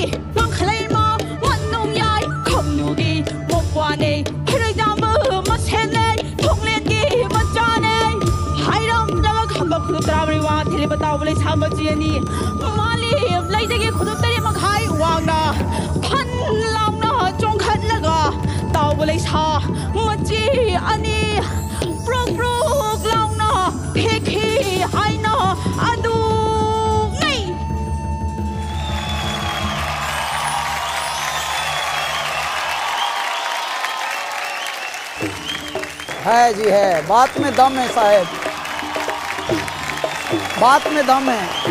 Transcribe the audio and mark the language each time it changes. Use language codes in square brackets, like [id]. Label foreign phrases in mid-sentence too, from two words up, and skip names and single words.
[mni] mangkhlaima manung yai khamnugi mokwane hirajamba masene thonglengi machane hairam laga khamba khudravri wa thili batawle samajini mali laijagi khudutari makhai wangna phan launa chongkhatlaga tawle sa machi ani prok launa phekhi haina adu ngai [hi] है जी है, बात में दम है साहब, बात में दम है।